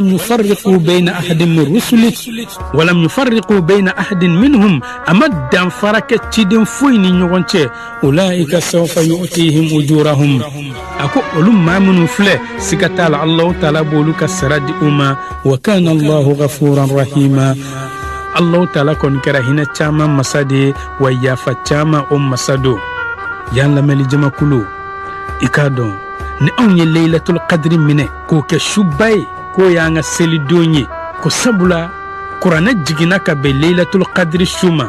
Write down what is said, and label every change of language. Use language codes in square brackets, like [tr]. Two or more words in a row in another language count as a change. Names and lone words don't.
[ar] يفرق بين أحد من رسله ولم يفرق بين أحد منهم [bm] a ma danfara kɛ ciden foyi ni ɲɔgɔn cɛ [ar] أولئك سوف يؤتيهم أجورهم [bm] a ko olu maa minnu filɛ siga t'a la Allah taala b'olu ka sara di u ma [ar] وكان الله غفورا رحيما [bm] Allah taala kɔni kɛra hinɛ caman masa de ye wa yafa caman o masa do y'an lamɛnni jamakulu i k'a dɔn ni anw ye [ar] ليلة القدر [bm] minɛ k'o kɛ suba ye k'o y'an ka selidon ye ko sabula kuranɛ jiginna ka bɛn [ar] ليلة القدر [bm] su ma